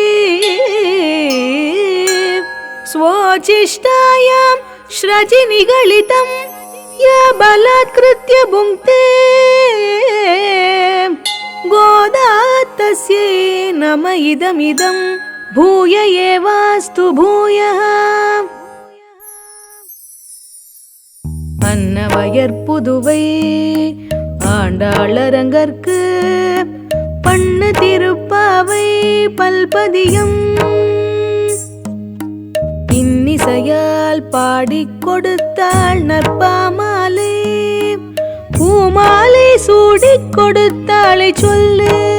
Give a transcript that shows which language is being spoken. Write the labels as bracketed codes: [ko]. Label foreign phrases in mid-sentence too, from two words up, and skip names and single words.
[sa] स्वोचिष्टायां श्रजिनिगलितं या बलात्कृत्य भुङ्क्ते गोदा तस्यै नम इदमिदं भूय एवास्तु भूयः. [ta] அன்னவயற்புதுவை ஆண்டாளரங்கற்கு பண்ணு திருப்பாவை பல்பதியம் இன்னிசையால் பாடிக் கொடுத்தாள் நற்பாமாலை பூமாலை சூடிக் கொடுத்தாளை சொல்லு